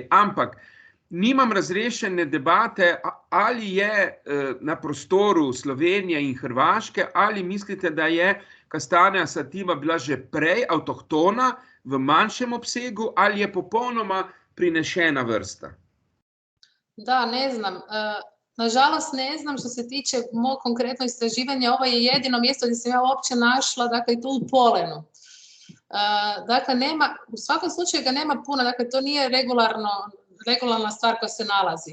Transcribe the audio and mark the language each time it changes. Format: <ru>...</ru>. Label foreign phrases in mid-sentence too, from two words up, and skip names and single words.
<sl>Ampak nimam razrešene debate, ali je na prostoru Slovenije in Hrvaške, ali mislite, da je Castanea sativa bila že prej avtohtona v manjšem obsegu, ali je popolnoma prinešena vrsta?</sl> <hr>Da, ne znam. Nažalost ne znam što se tiče mog konkretno istraživanja, ovo je jedino mjesto gdje sam ja uopće našla, dakle to u polenu. Dakle, u svakom slučaju ga nema puno, dakle to nije regularna stvar koja se nalazi.</hr>